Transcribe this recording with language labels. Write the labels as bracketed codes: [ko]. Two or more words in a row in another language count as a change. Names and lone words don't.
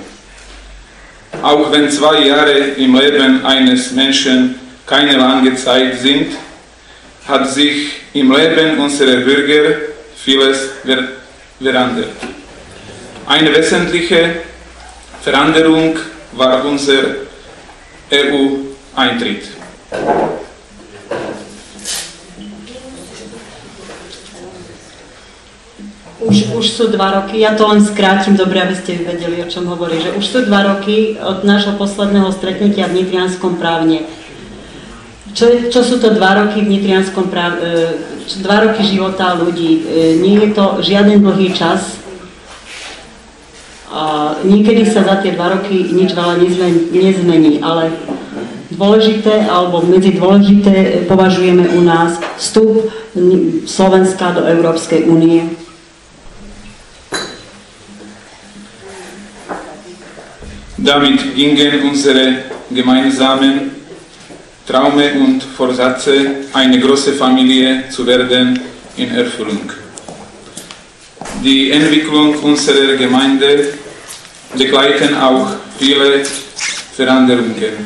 [de] Auch wenn 2 Jahre im Leben eines Menschen keine lange Zeit sind, hat sich im Leben unserer Bürger vieles verändert. Eine wesentliche Veränderung war unser EU-Eintritt. [sk] Už sú 2 roky, ja to len skrátim, dobre, aby ste vedeli, o čom hovorí, že už sú 2 roky od nášho posledného stretnutia v Nitrianskom právne. Čo sú to 2 roky v Nitrianskom právne, 2 roky života ľudí? Nie je to žiaden dlhý čas. A niekedy sa za tie 2 roky nič veľa nezmení, ale dôležité, alebo medzi dôležité považujeme u nás vstup Slovenska do Európskej únie. [de] Damit gingen unsere gemeinsamen Träume und Vorsätze, eine große Familie zu werden, in Erfüllung. Die Entwicklung unserer Gemeinde begleiten auch viele Veränderungen.